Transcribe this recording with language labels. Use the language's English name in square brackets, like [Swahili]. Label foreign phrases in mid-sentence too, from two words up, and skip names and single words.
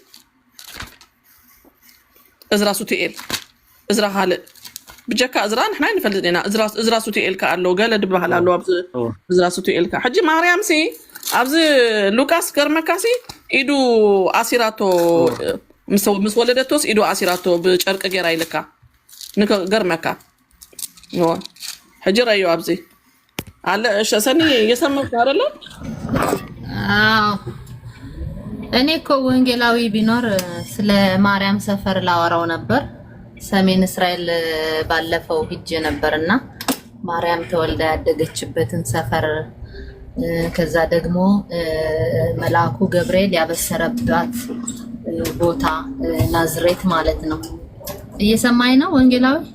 [Tigrinya] እዝራ ሱቲኤል እዝራ ካልእ ብጀካ እዝራ ንሕና ንፈልጥ ኢና እዝራ ሱቲኤል ከ ኣሎ ገለ ድበሃል ኣሎ ኣብዚ እዝራ ሱቲኤል ከ ሕጂ ማርያም ኣብዚ ሉቃስ ገርመካሲ ኢዱ ኣሲራቶ ምስ ወለደቶስ ኢዱ ኣሲራቶ ብጨርቂ ጌራ ይልካ ገርመካ ሕጂ ረዮ ኣብዚ አለ ሰኒ [Amharic] እየሰማሁት አይደለ? አዎ እኔ እኮ ወንጌላዊ ቢኖር ስለ ማርያም ሰፈር ላወራው ነበር። ሰሜን እስራኤል ባለፈው ሂጄ ነበርና ማርያም ተወልዳ ያደገችበትን ሰፈር ከዛ ደግሞ መልአኩ ገብርኤል ያበሰረባት ቦታ ናዝሬት ማለት ነው። እየሰማኝ ነው ወንጌላዊ?